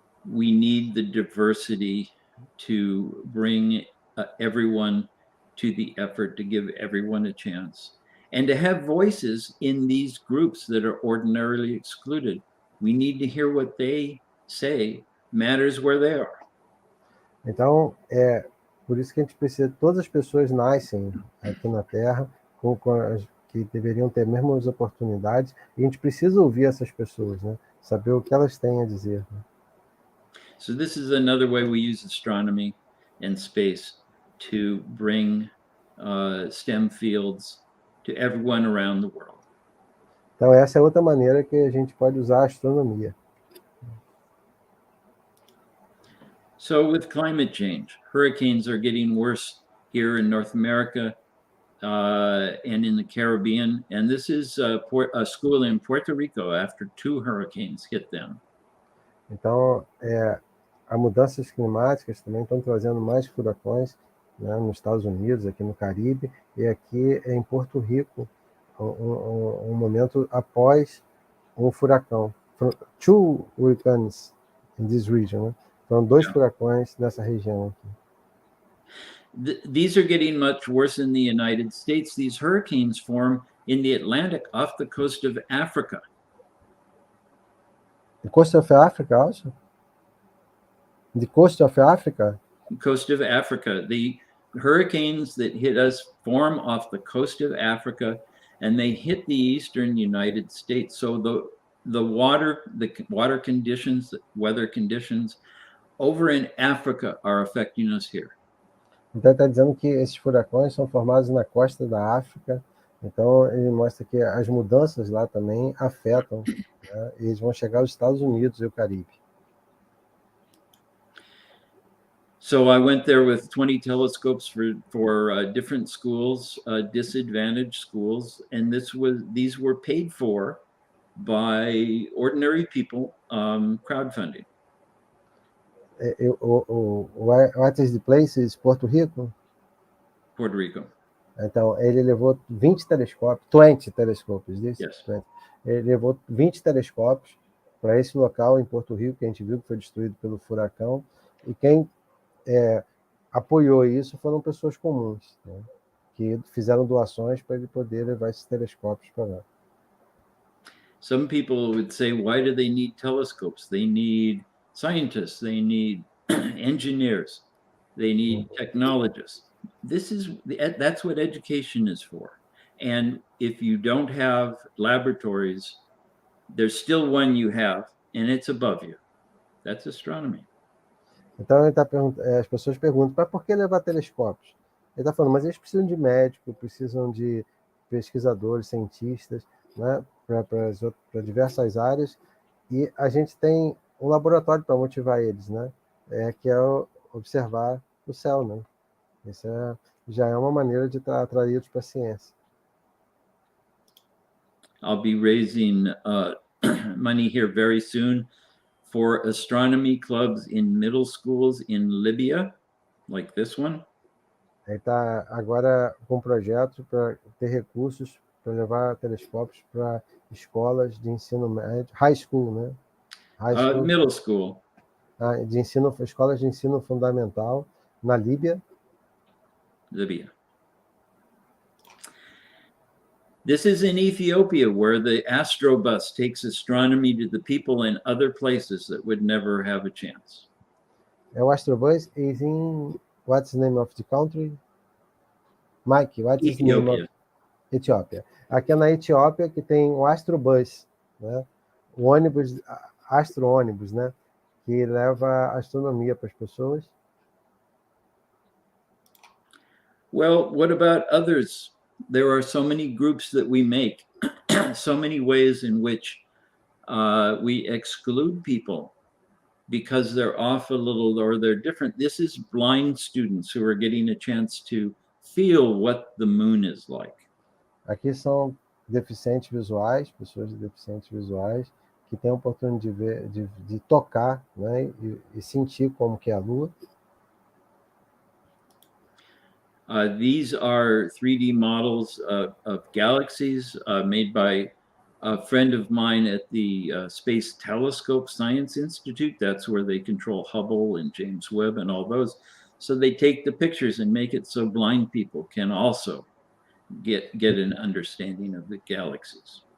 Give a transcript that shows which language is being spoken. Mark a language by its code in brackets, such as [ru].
[en] We need the diversity to bring everyone to the effort, to give everyone a chance, and to have voices in these groups that are ordinarily excluded. We need to hear what they say matters where they are. [pt] Então, por isso que a gente precisa, todas as pessoas nascem aqui na Terra que deveriam ter as mesmas oportunidades, e a gente precisa ouvir essas pessoas, né? Saber o que elas têm a dizer. Né? [en] So this is another way we use astronomy and space to bring STEM fields to everyone around the world. [pt] Então, essa é outra maneira que a gente pode usar a astronomia. [en] So with climate change, hurricanes are getting worse here in North America and in the Caribbean. And this is a school in Puerto Rico after 2 hurricanes hit them. [pt] Então, as mudanças climáticas também estão trazendo mais furacões, né, nos Estados Unidos, aqui no Caribe, e aqui em Porto Rico, um momento após um furacão. [en] 2 hurricanes in this region, né? [pt] Foram 2 furacões nessa região aqui. [en] These are getting much worse in the United States. These hurricanes form in the Atlantic off the coast of Africa. The coast of Africa also? The coast of Africa? Coast of Africa. The hurricanes that hit us form off the coast of Africa, and they hit the eastern United States. So the water conditions, the weather conditions over in Africa are affecting us here. [pt] Então está dizendo que esses furacões são formados na costa da África. Então ele mostra que as mudanças lá também afetam, né? E eles vão chegar aos Estados Unidos e o Caribe. [en] So I went there with 20 telescopes for different schools, disadvantaged schools, and these were paid for by ordinary people, crowdfunding. What is the place? Is Porto Rico? Puerto Rico. [pt] Então, ele levou 20 telescópios, 20 telescópios, isso? [en] Yes. [pt] Ele levou 20 telescópios para esse local em Porto Rico, que a gente viu que foi destruído pelo furacão, e quem apoiou isso foram pessoas comuns, né, que fizeram doações para ele poder levar esses telescópios para lá. [en] Some people would say, why do they need telescopes? They need scientists, they need engineers, they need technologists. That's what education is for. And if you don't have laboratories, there's still one you have, and it's above you. That's astronomy. [pt] Então ele as pessoas perguntam, mas por que levar telescópios? Ele está falando, mas eles precisam de médicos, precisam de pesquisadores, cientistas, né, para diversas áreas, e a gente tem um laboratório para motivar eles, né, que é observar o céu, né? Isso já é uma maneira de atraí-los para a ciência. [en] I'll be raising money here very soon for astronomy clubs in middle schools in Libya, like this one. [pt] Ele está agora com um projeto para ter recursos para levar telescópios para escolas de ensino médio, [en] high school, [pt] né? [en] High school, Middle school. [pt] de ensino, escolas de ensino fundamental na Líbia. [en] Libya. This is in Ethiopia, where the Astrobus takes astronomy to the people in other places that would never have a chance. O Astrobus is in, what's the name of the country? Mike, what is the name of Etiópia? [pt] Aqui é na Etiópia que tem o Astrobus, né? O ônibus, astro-ônibus, né? Que leva astronomia para as pessoas. [en] Well, what about others? There are so many groups that we make, so many ways in which we exclude people because they're off a little or they're different. This is blind students who are getting a chance to feel what the moon is like. [pt] Aqui são deficientes visuais, pessoas deficientes visuais, que têm a oportunidade de ver, de tocar, né, e sentir como que é a Lua. [en] These are 3D models of galaxies made by a friend of mine at the Space Telescope Science Institute. That's where they control Hubble and James Webb and all those. So they take the pictures and make it so blind people can also get an understanding of the galaxies.